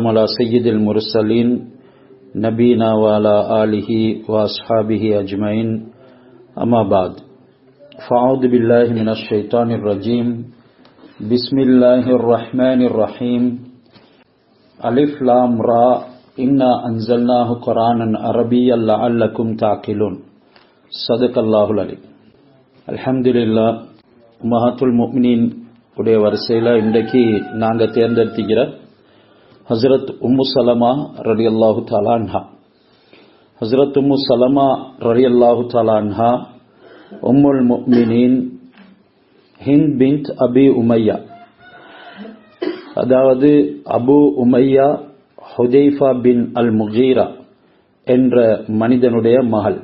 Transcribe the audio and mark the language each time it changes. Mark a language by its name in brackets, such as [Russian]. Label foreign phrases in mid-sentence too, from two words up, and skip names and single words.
[Arabic] على سيد المرسلين نبينا وعلى آله وأصحابه أجمعين أما بعد فأعوذ بالله من الشيطان الرجيم بسم الله الرحمن الرحيم ألف لام را إنا أنزلناه قرآنا عربيا لعلكم تعقلون صدق الله العليم. [Tamil] அல்ஹம்துலில்லாஹ். [Arabic] أمهات المؤمنين [Tamil] உடைய வரிசையில் இன்றைக்கு நாங்கள் தேர்ந்தெடுத்துக்கிற ஹஸ்ரத் உம்மு சலமா [Arabic] رضي الله تعالى عنها. [Tamil] ஹஸ்ரத் உம்மு சலமா [Arabic] رضي الله تعالى عنها أم المؤمنين [Tamil] ஹிந்த் பின்த் அபி உமையா, அதாவது அபு உமையா ஹுதைஃபா பின் அல் முகீரா என்ற மனிதனுடைய மகள்.